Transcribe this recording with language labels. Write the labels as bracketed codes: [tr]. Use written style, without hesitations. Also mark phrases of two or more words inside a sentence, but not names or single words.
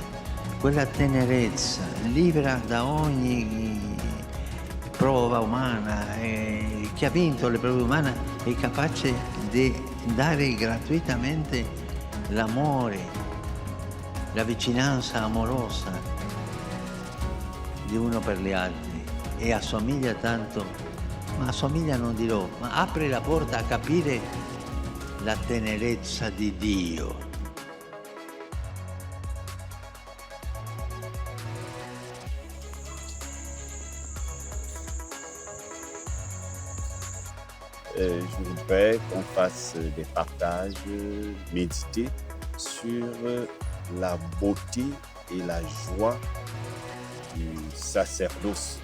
[it] Quella tenerezza libera da ogni prova umana, chi ha vinto le prove umane è capace di dare gratuitamente l'amore, la vicinanza amorosa di uno per gli altri e assomiglia tanto, ma assomiglia non dirò, ma apre la porta a capire la tenerezza di Dio. [fr] Je voudrais qu'on fasse des partages, méditer sur la beauté et la joie du sacerdoce.